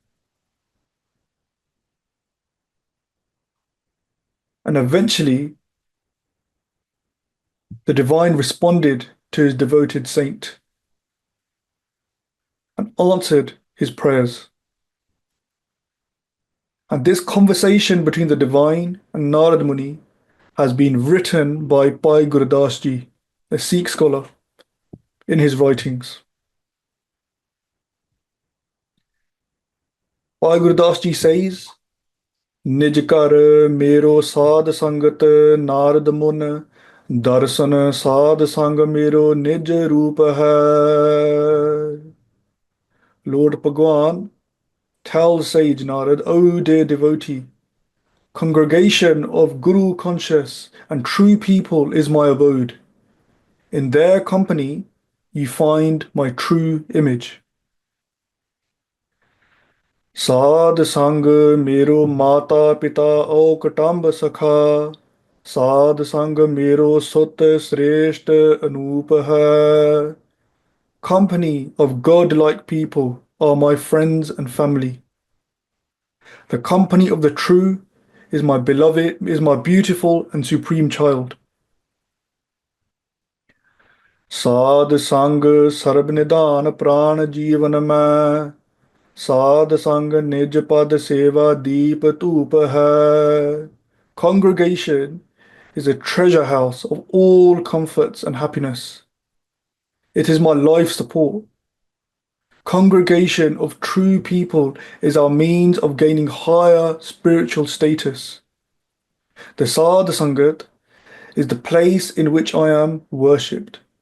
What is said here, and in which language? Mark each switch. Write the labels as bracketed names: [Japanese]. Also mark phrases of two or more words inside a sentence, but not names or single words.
[English] And eventually, the divine responded to his devoted saint and answered his prayers. And this conversation between the divine and Narad Muni has been written by Bhai Gurdas Ji, a Sikh scholar, in his writings. [Punjabi] Bhai Gurdas Ji says, ਨਿਜ ਕਰ ਮੇਰੋ ਸਾਧ ਸੰਗਤ ਨਾਰਦ ਮੁਨ ਦਰਸ਼ਨ ਸਾਧ ਸੰਗ ਮੇਰੋ ਨਿਜ ਰੂਪ ਹੈ. [English] Lord Bhagwan tells Sage Narad, O dear devotee, congregation of Guru conscious and true people is my abode. In their company you find my true image. [Punjabi] ਸਾਧ ਸੰਗ मेरो ਮਾਤਾ ਪਿਤਾ ਓ ਕਟੰਬ ਸਖਾ ਸਾਧ ਸੰਗ मेरो ਸੁਤ ਸ੍ਰੇਸ਼ਟ ਅਨੂਪ ਹੈ. [English] Company of God-like people are my friends and family. The company of the true is my beloved, is my beautiful and supreme child. [Punjabi] ਸਾਧ ਸੰਗ ਸਰਬ ਨਿਧਾਨ ਪ੍ਰਾਣ ਜੀਵਨ ਮੈਂ ਸਾਧ ਸੰਗ ਨਿਜ ਪਦ ਸੇਵਾ ਦੀਪ ਧੂਪ ਹੈ. [English] Congregation is a treasure house of all comforts and happiness. It is my life support. Congregation of true people is our means of gaining higher spiritual status. The Sadhu Sangat is the place in which I am worshipped.